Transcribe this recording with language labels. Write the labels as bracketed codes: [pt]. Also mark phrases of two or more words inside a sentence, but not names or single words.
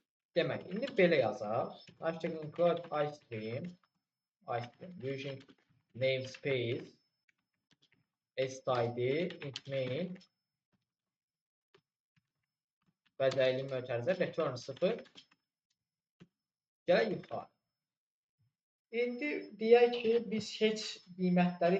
[az] Demək, indi belə yazaq. [en] Hashtag include iStream using namespace std int main [az] bəzəkli mötərizə [en] return 0 [az] gələ yuxarı. İndi deyək ki, biz heç qiymətləri